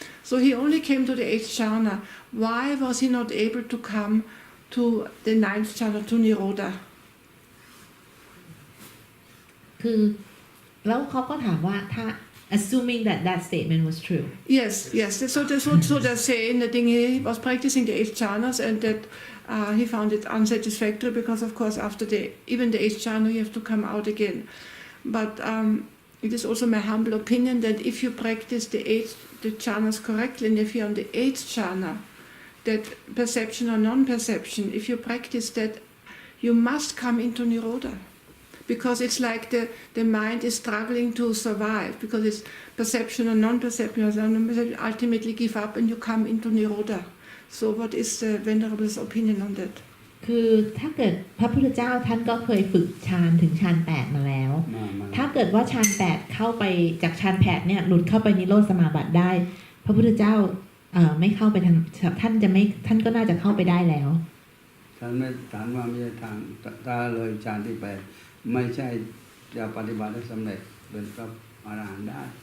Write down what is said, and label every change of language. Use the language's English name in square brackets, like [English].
[English] So he only came to the 8th jhana. Why was he not able to come to the 9th jhana, to Nirodha? [Thai] คือแล้วเขาก็ถามว่าถ้า [English] assuming that statement was true. Yes. So they say in the thing he was practicing the 8 jhanas and that he found it unsatisfactory because of course after even the 8th jhana you have to come out again. But it is also my humble opinion that if you practice the jhanas correctly and if you're on the 8th jhana, that perception or non-perception, if you practice that, you must come into Nirodha. Because it's like the mind is struggling to survive because it's perception or non-perception. Ultimately give up and you come into Nirodha. So what is the Venerable's opinion on that? [Thai] คือถ้าเกิดพระพุทธเจ้าท่านก็เคยฝึกฌานถึงฌาน8มาแล้วถ้าเกิดว่าฌาน8เข้าไปจากฌาน8เนี่ยหลุดเข้าไปนิโรธสมาบัติได้พระพุทธเจ้าไม่เข้าไปท่านก็น่าจะเข้าไปได้แล้ว ฉันไม่ถามว่าไม่ใช่ทางถ้าเลยฌานที่8ไม่ใช่จะปฏิบัติได้สำเร็จเป็นพระอรหันต์ได้